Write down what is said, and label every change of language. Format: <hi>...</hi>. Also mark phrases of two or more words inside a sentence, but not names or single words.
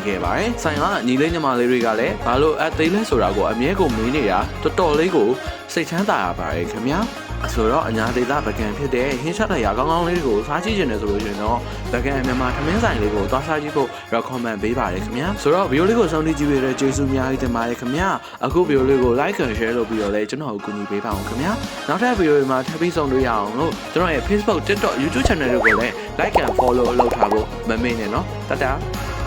<my>ခဲ့ပါတယ်။ဆိုင်ကညီလေးညီမလေးတွေကလည်းဘာလို့အသေးလဲဆိုတာကိုအမြဲကိုမေးနေတာတော်တော်လေးကိုစိတ်ချမ်းသာရပါတယ်ခင်ဗျာ။ဆိုတော့အညာဒေသဗကန်ဖြစ်တဲ့ဟင်းချက်တရားကောင်းကောင်းလေးကိုစားကြည့်နေတယ်ဆိုလို့ရှိရင်တော့ဗကန်မြန်မာထမင်းဆိုင်လေးကိုသွားစားကြည့်ဖို့ recommend ပေးပါတယ်ခင်ဗျာ။ဆိုတော့ဗီဒီယိုလေးကိုစောင့်ကြည့်ကြည့်ရတဲ့ကျေးဇူးအများကြီးတင်ပါတယ်ခင်ဗျာ။အခုဗီဒီယိုလေးကို</my> <en>like and share</en> <my>လုပ်ပြီးတော့လည်းကျွန်တော်ကိုကူညီပေးပါအောင်ခင်ဗျာ။နောက်ထပ်ဗီဒီယိုတွေမှာထပ်ပြီးဆုံတွေ့ရအောင်လို့ကျွန်တော်ရဲ့ Facebook, TikTok, YouTube channel တွေကိုလည်း</my> <en>like and follow</en> <my>လုပ်ထားဖို့မမေ့နဲ့နော်။တတား</my>